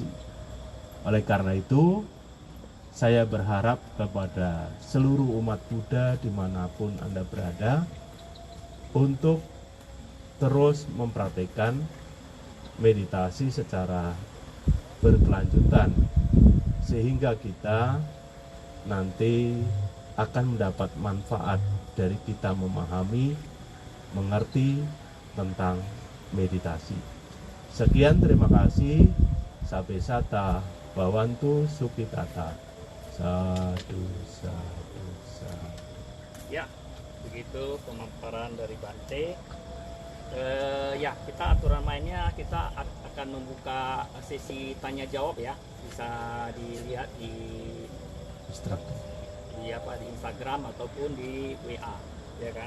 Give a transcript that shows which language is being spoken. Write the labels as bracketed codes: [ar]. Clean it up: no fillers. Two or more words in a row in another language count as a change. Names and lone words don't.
[id] Oleh karena itu, saya berharap kepada seluruh umat Buddha dimanapun Anda berada untuk terus mempraktekkan meditasi secara berkelanjutan, sehingga kita nanti akan mendapat manfaat dari kita memahami, mengerti tentang meditasi. Sekian, terima kasih. [pi] Sabe sata, Bhavantu Sukhitata. Sadu, sadu, sadu. [id] Ya, begitu pemaparan dari Bante. Ya, kita aturan mainnya kita akan membuka sesi tanya jawab ya. Bisa dilihat di Instruktur. di Instagram ataupun di WA, ya kan.